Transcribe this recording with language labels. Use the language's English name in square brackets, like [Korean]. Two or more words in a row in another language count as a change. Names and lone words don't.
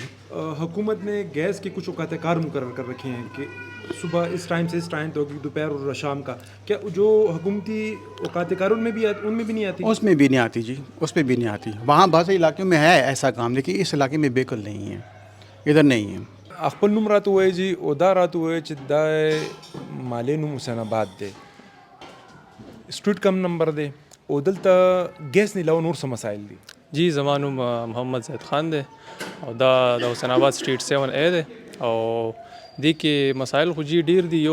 [Urdu] حکومت نے گیس کے کچھ اوقات کار مقرر کر رکھے ہیں کہ صبح اس ٹائم سے اس ٹائم تک، دوپہر اور شام کا. کیا جو حکومتی اوقات کار ان میں بھی نہیں آتی? اس میں بھی نہیں آتی جی، اس میں بھی نہیں آتی۔ وہاں بہت سے علاقوں میں ہے ایسا کام، لیکن اس علاقے میں بالکل نہیں ہے، ادھر نہیں ہے. [Pashto] خپل نوم راته وایي جی او دا راته وایي چې دا مالې نوم حسین آباد دی، سټریټ کم نمبر دی او دلته ګیس نه علاوه نور څه مسایل دي؟ جی زما نوم محمد زید خان دی او دا د حسین آباد سټریټ 7A دی او دې کې مسایل خو جی ډیر دي.